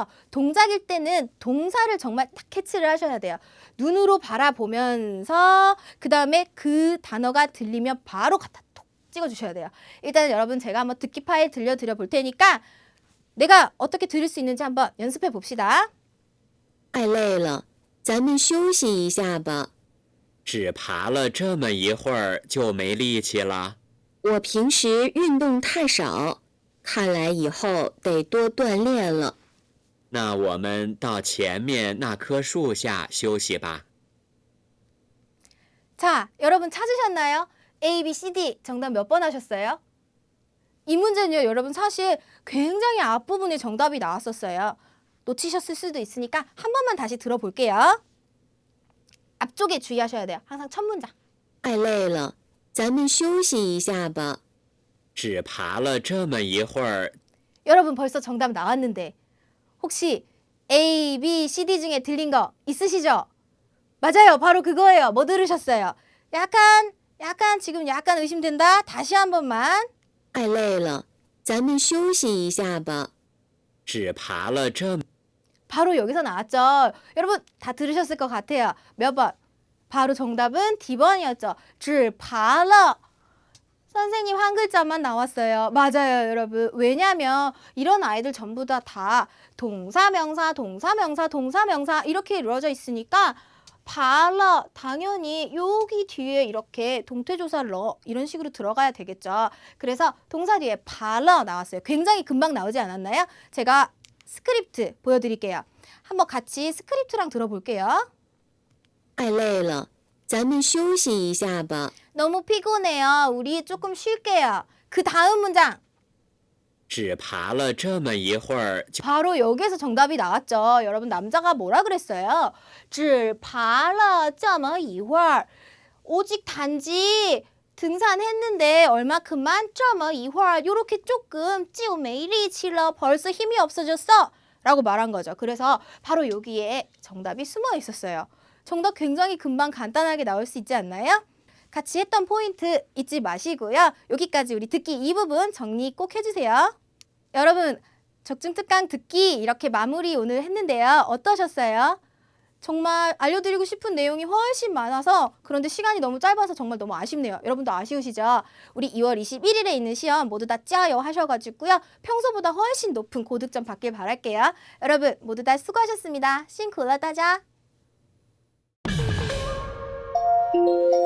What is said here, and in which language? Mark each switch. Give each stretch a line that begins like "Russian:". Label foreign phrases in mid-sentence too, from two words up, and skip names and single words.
Korean: 동작일 때는 동사를 정말 딱 캐치를 하셔야 돼요. 눈으로 바라보면서 그다음에 그 단어가 들리면 바로 갖다 톡 찍어주셔야 돼요. 일단 여러분 제가 한번 듣기 파일 들려드려 볼 테니까 내가 어떻게 들을 수 있는지 한번 연습해 봅시다.
Chinese: 太累了，咱们休息一下吧。只爬了这么一会儿就没力气了。我平时运动太少，看来以后得多锻炼了。那我们到前面那棵树下休息吧。
Korean: 자, 여러분 찾으셨나요? A, B, C, D 정답 몇 번 하셨어요? 이 문제는요, 여러분 사실 굉장히 앞부분에 정답이 나왔었어요. 놓치셨을 수도 있으니까 한 번만 다시 들어볼게요. 앞쪽에 주의하셔야 돼요. 항상 첫 문장.
Chinese: 太累了，咱们休息一下吧。只爬了这么一会儿，
Korean: 여러분 벌써 정답 나왔는데 혹시 A, B, C, D 중에 들린 거 있으시죠? 맞아요. 바로 그거예요. 뭐 들으셨어요? 약간 지금 약간 의심된다. 다시 한 번만.
Chinese: 太累了，咱们休息一下吧。只爬了这么
Korean: 바로 여기서 나왔죠. 여러분 다 들으셨을 것 같아요. 몇 번? 바로 정답은 D번이었죠.
Chinese: 只爬了.
Korean: 선생님 한 글자만 나왔어요. 맞아요, 여러분. 왜냐면 이런 아이들 전부 다 동사, 명사, 동사, 명사, 동사, 명사 이렇게 이루어져 있으니까
Chinese: 爬了
Korean: 당연히 여기 뒤에 이렇게 동태조사 러 이런 식으로 들어가야 되겠죠. 그래서 동사 뒤에
Chinese: 爬了
Korean: 나왔어요. 굉장히 금방 나오지 않았나요? 제가 스크립트 보여드릴게요. 한번 같이 스크립트랑 들어볼게요.
Chinese: 太累了，咱们休息一下吧。
Korean: 너무 피곤해요. 우리 조금 쉴게요. 그 다음 문장.
Chinese: 只爬了这么一会儿就
Korean: 바로 여기에서 정답이 나왔죠. 여러분 남자가 뭐라 그랬어요?
Chinese: 只爬了这么一会儿
Korean: 오직 단지 등산했는데 얼마큼만
Chinese: 这么一会儿
Korean: 요렇게 조금
Chinese: 就没力气了
Korean: 벌써 힘이 없어졌어 라고 말한 거죠. 그래서 바로 여기에 정답이 숨어 있었어요. 정답 굉장히 금방 간단하게 나올 수 있지 않나요? 같이 했던 포인트 잊지 마시고요. 여기까지 우리 듣기 이 부분 정리 꼭 해주세요. 여러분 적중특강 듣기 이렇게 마무리 오늘 했는데요. 어떠셨어요? 정말 알려드리고 싶은 내용이 훨씬 많아서 그런데 시간이 너무 짧아서 정말 너무 아쉽네요. 여러분도 아쉬우시죠? 우리 2월 21일에 있는 시험 모두 다 짜요 하셔가지고요. 평소보다 훨씬 높은 고득점 받길 바랄게요. 여러분 모두 다 수고하셨습니다.
Chinese: 辛苦了大家。